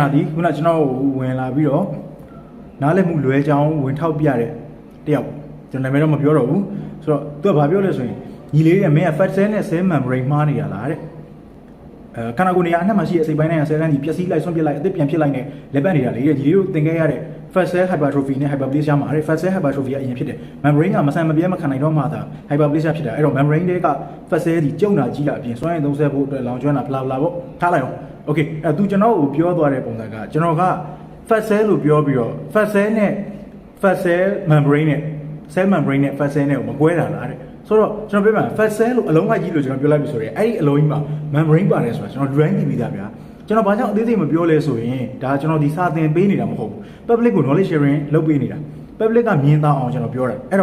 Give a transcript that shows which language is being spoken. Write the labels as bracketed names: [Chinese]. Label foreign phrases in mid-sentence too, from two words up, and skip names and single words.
[Burmese] ဒီခုနကျွန်တော်ဝင်လာပြီးတော့နားလည်မှုလွဲချောင်းဝင်ထောက်ပြတဲ့တယောက်ကျွန်တော်နာမည်တော့မပြောတော့ဘူးဆိုတော့သူကဘာပြောလဲ ဆိုရင်ညီလေးရဲ့မင်းက [English] fat cell [Burmese] နဲ့ [English] cell membrane [Burmese] မှားနေရလားတဲ့ခန္ဓာကိုယ်နေရာအနှံ့မှာရှိတဲ့အစိတ်ပိုင်းနဲ့ဆဲလန်းကြီးပျက်စီးလိုက်ဆွန့်ပစ်လိုက်အသစ်ပြန်ဖြစ်လိုက်နဲ့လက်ပတ်နေတာလေဒီလေးတို့သင်ခဲ့ရတဲ့ [English] fat cell hypertrophy [Burmese] နဲ့ hyperplasia မှာတဲ့ [English] fat cell hypertrophy [Burmese] ကအရင်ဖြစ်တယ် membrane ကမဆန်မပြဲမခံနိုင်တော့မှသာ hyperplasia ဖြစ်တာအဲ့တော့ membrane တွေက [English] fat cell [Burmese] ကြီးကျုံတာကြီးတာအပြင်စွမ်းရည်သုံးဆဖို့အတွက်လောင်ကျွမ်းတာဘလာဘလာပေါ့ထားလိုက်အောင် okay သူကျွန်တော်ကိုပြောသွားတဲ့ပုံစံကကျွန်တော်က [English] fat cell [Burmese] လို့ပြောပြီးတော့ [English] fat cell [Burmese] နဲ့ [English] fat cell membrane [Burmese] နဲ့ [English] cell membrane [Burmese] နဲ့ [English] fat cell [Burmese] နဲ့ကိုမကွဲတာလားတဲ့ဆိုတော့ကျွန်တော်ပြောပြမယ် [English] fat cell [Burmese] လို့အလုံးလိုက်ကြီးလို့ကျွန်တော်ပြောလိုက်ပြီဆိုရင်အဲ့ဒီအလုံးကြီးမှာ membrane ပါတယ်ဆိုတာကျွန်တော် drawing တည်ပြီးသားဗျာကျွန်တော်ဘာကြောင့်အသေးစိတ်မပြောလဲဆိုရင်ဒါကျွန်တော်ဒီစာသင်ပေးနေတာမဟုတ်ဘူး public ကို [English] knowledge sharing [Burmese] လုပ်ပေးနေတာ public ကမြင်သာအောင်ကျွန်တော်ပြောတာအဲ့